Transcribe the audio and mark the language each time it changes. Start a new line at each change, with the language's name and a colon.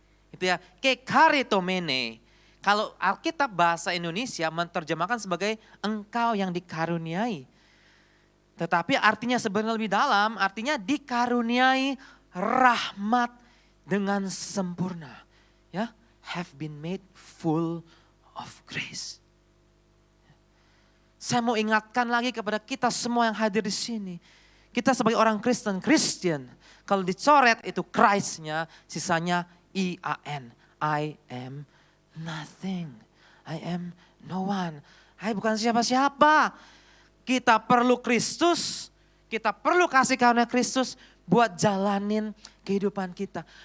Indonesian: Itu ya, kekaretomene. Kalau Alkitab bahasa Indonesia menerjemahkan sebagai engkau yang dikaruniai. Tetapi artinya sebenarnya lebih dalam, artinya dikaruniai rahmat dengan sempurna.
English: Ya, have been made full of grace.
Indonesian: Saya mau ingatkan lagi kepada kita semua yang hadir di sini. Kita sebagai orang Kristen, Christian, kalau dicoret itu Christ-nya, sisanya I-A-N.
English: I am nothing. I am no one.
Indonesian: Hai bukan siapa-siapa. Kita perlu Kristus, kita perlu kasih karunia Kristus buat jalanin kehidupan kita.